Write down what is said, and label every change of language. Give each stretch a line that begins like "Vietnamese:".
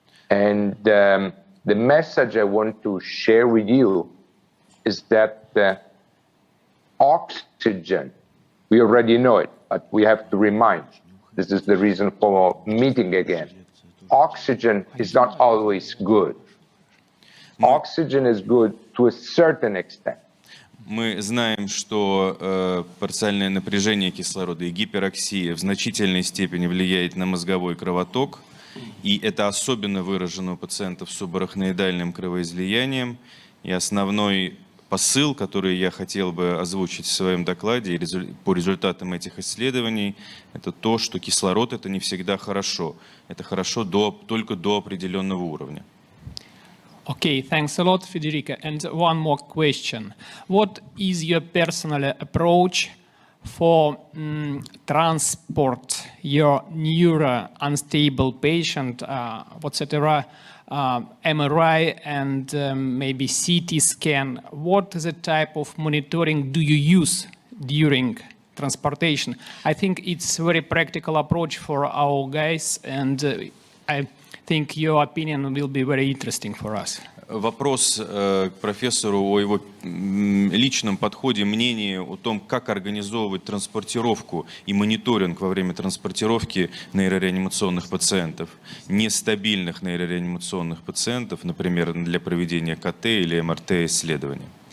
English: And the message I want to share with you is that oxygen, we already know it, but we have to remind, this is the reason for meeting again. Oxygen is not always good. Oxygen is good to a certain extent.
Russian: Мы знаем, что парциальное напряжение кислорода и гипероксия в значительной степени влияет на мозговой кровоток, и это особенно выражено у пациентов с субарахноидальным кровоизлиянием. И основной посыл, который я хотел бы озвучить в своем докладе по результатам этих исследований, это то, что кислород — это не всегда хорошо. Это хорошо только до определенного уровня.
English: Okay, thanks a lot, Federico. And one more question. What is your personal approach for transport your neuro-unstable patient, etc., MRI and maybe CT scan? What the type of monitoring do you use during transportation? I think it's a very practical approach for our guys, and I think your opinion will be very interesting for us.
Russian: Вопрос к профессору о его личном подходе, мнении о том, как организовывать транспортировку и мониторинг во время транспортировки нейрореанимационных пациентов, нестабильных нейрореанимационных пациентов, например, для проведения КТ или МРТ-исследований.